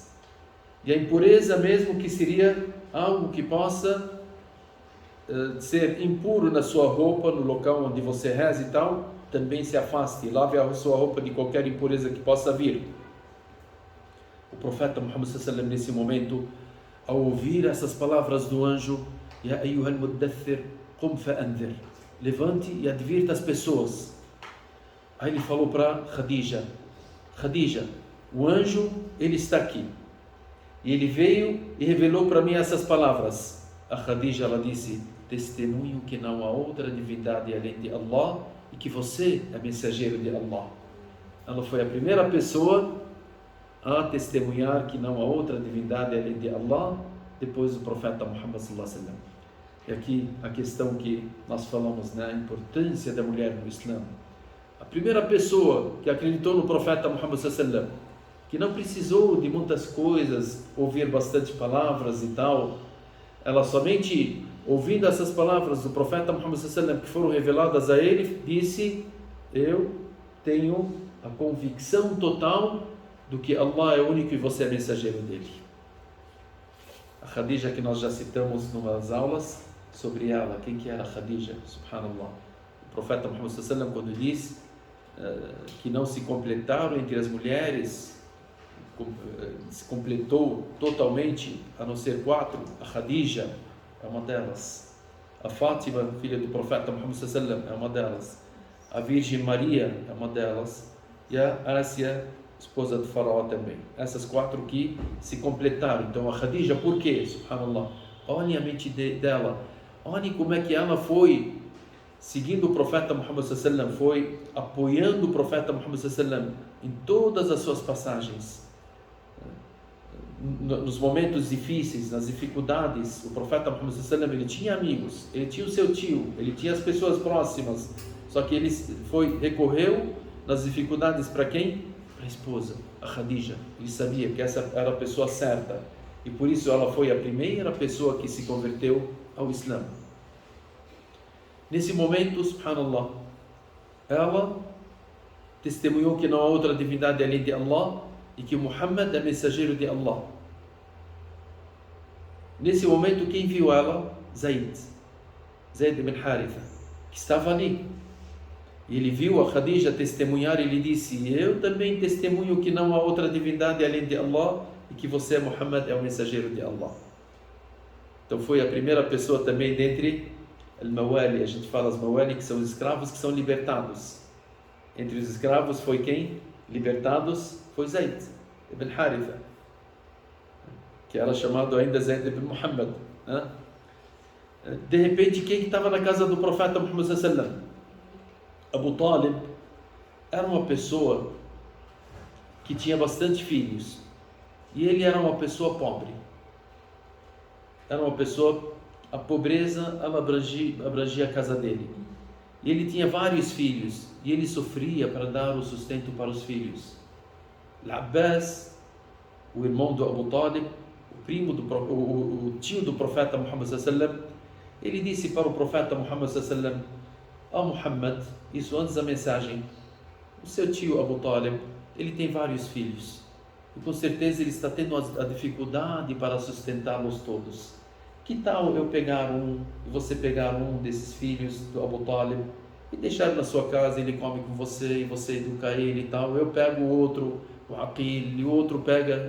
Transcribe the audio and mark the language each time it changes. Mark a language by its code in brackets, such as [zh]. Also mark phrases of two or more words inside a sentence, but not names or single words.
[pt] E a impureza mesmo que seria algo que possa ser impuro na sua roupa, no local onde você reza e tal, também se afaste, lave a sua roupa de qualquer impureza que possa vir. O profeta Muhammad [ar] صلى الله عليه وسلم [pt] nesse momento, ao ouvir essas palavras do anjo, [ar] يا أيها المدثر قم فأنذر, [pt] levante e advirta as pessoas. Aí ele falou para Khadija: Khadija, o anjo, ele está aqui. E ele veio e revelou para mim essas palavras. A Khadija, ela disse: testemunho que não há outra divindade além de Allah e que você é mensageiro de Allah. Ela foi a primeira pessoa a testemunhar que não há outra divindade além de Allah, depois do profeta Muhammad [ar] صلى الله عليه وسلم. [pt] E aqui a questão que nós falamos, né, a importância da mulher no Islã. A primeira pessoa que acreditou no profeta Muhammad [ar] صلى الله عليه وسلم, [pt] que não precisou de muitas coisas, ouvir bastante palavras e tal, ela somente ouvindo essas palavras do profeta Muhammad [ar] صلى الله عليه وسلم [pt] que foram reveladas a ele, disse: eu tenho a convicção total do que Allah é o único e você é mensageiro dele. A Khadija, que nós já citamos em umas aulas sobre ela, quem que era Khadija? Subhanallah. O profeta Muhammad [ar] صلى الله عليه وسلم, [pt] quando diz que não se completaram entre as mulheres, se completou totalmente, a não ser 4, a Khadija é uma delas, a Fátima, filha do profeta Muhammad [ar] صلى الله عليه وسلم, [pt] é uma delas, a Virgem Maria é uma delas, e a Ásia, esposa do faraó também. Essas 4 que se completaram. Então a Khadija, por quê? Subhanallah. Olhem a mente dela, olhem como é que ela foi seguindo o profeta Muhammad [ar] صلى الله عليه وسلم, [pt] foi apoiando o profeta Muhammad [ar] صلى الله عليه وسلم [pt] em todas as suas passagens. nos momentos difíceis, nas dificuldades, o profeta Muhammad [ar] صلى الله عليه وسلم, [pt] ele tinha amigos, ele tinha o seu tio, ele tinha as pessoas próximas, só que ele recorreu nas dificuldades para quem? Para a esposa, a Khadija. Ele sabia que essa era a pessoa certa e por isso ela foi a primeira pessoa que se converteu ao Islã. Nesse momento, subhanallah, ela testemunhou que não há outra divindade além de Allah e que Muhammad é mensageiro de Allah. Nesse momento, quem viu ela? Zayd ibn Haritha, que estava ali. E ele viu a Khadija testemunhar e ele disse: eu também testemunho que não há outra divindade além de Allah e que você, Muhammad, é o mensageiro de Allah. Então foi a primeira pessoa também dentre al-Mawali, a gente fala os Mawali, que são os escravos que são libertados. Entre os escravos foi quem? Libertados foi Zayd ibn Haritha, que era chamado ainda Zayd ibn Muhammad. De repente, quem estava na casa do profeta Muhammad [ar] صلى الله عليه وسلم? [pt] Abu Talib era uma pessoa que tinha bastante filhos e ele era uma pessoa pobre. Era uma pessoa, a pobreza ela abrangia a casa dele. E ele tinha vários filhos e ele sofria para dar o sustento para os filhos. Al-Abbas, o irmão do Abu Talib, o tio do profeta Muhammad [ar] صلى الله عليه وسلم, [pt] ele disse para o profeta Muhammad [ar] صلى الله عليه وسلم: [pt] Muhammad, isso antes da mensagem, o seu tio Abu Talib, ele tem vários filhos e com certeza ele está tendo a dificuldade para sustentá-los todos. Que tal eu pegar e você pegar um desses filhos do Abu Talib e deixar na sua casa, ele come com você e você educa ele e tal, eu pego o outro, o Aqil, e o outro pega.